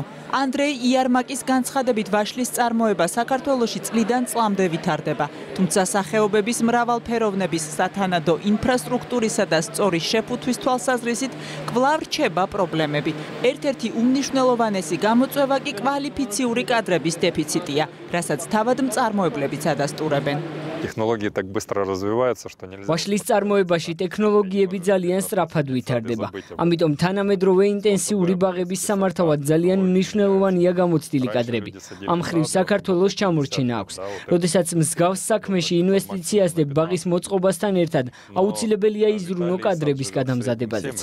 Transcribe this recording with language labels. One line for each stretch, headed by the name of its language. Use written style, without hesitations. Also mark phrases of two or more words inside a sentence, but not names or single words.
Georgian: ანდრეი იარმაკის განცხადებით, ვაშლის წარმოება საქართველოში წლიდან წლამდე ვითარდება, თუმცა სახეობების მრავალფეროვნების, სათანადო ინფრასტრუქტურისა და სწორი შეფუთვის თვალსაზრისით კვლავ რჩება პრობლემები. ერთ-ერთი უმნიშვნელოვანესი გამოწვევა კი კვალიფიციური კადრების დეფიციტია, რასაც თავად მწარმოებლებიც ადასტურებენ.
Russian: Технологии так быстро развиваются, что нельзя.
Georgian: ვაშლის წარმოებაში ტექნოლოგიები ძალიან სწრაფად ვითარდება. ამიტომ თანამედროვე ინტენსიური ბაღების სამართავად ძალიან მნიშვნელოვანია გამოცდილი კადრები. ამ მხრივ საქართველოს ჩამორჩენა აქვს. როდესაც მსგავს საქმეში ინვესტიციას და ბაღის მოწყობასთან ერთად აუცილებელია იზრუნო კადრების გადამზადებაზეც.